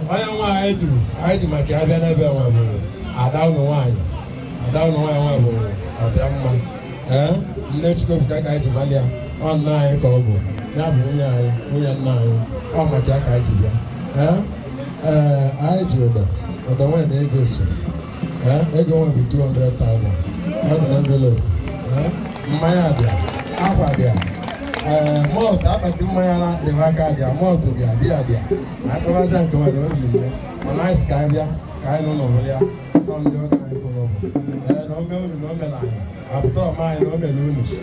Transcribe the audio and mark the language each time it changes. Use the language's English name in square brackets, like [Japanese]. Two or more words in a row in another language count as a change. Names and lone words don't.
[Igbo] Onye nwa anyị duru, anyị ji maka ya bịa n'ebe nwa bụ ada unu nwaanyị. Ada unu nwaanyị nwa bụ ọbịa mma. Ee, nne Chukwuebuka ka anyị ji mali ya. Ọ nna anyị ka ọ bụ. Ya bụ nwunye anyị, nwunye nna anyị. Ọ maka ya ka anyị ji bịa. Ee, ee, anyị ji ụdọ. Ụdọ nwere ego so. Ee, ego nwe bụ [English] two hundred thousand. [Igbo] Ọ dị na envelope. Ee, mmanya dị ya. Akwa dị ya. Ee, malt, akpati mmanya na-adịghị aka dị ya. Malt dị ya, biya dị ya. Anyị kpọbazie nke nwere obi mgbe. Mana anyị sị ka anyị bịa, ka anyị nọ n'ụlọ ya. Ọ ndị ọka anyị kwụrụ ụgwọ. Ee, na o mee unu na o mere anyị. Apụta ọma anyị na o mere unu.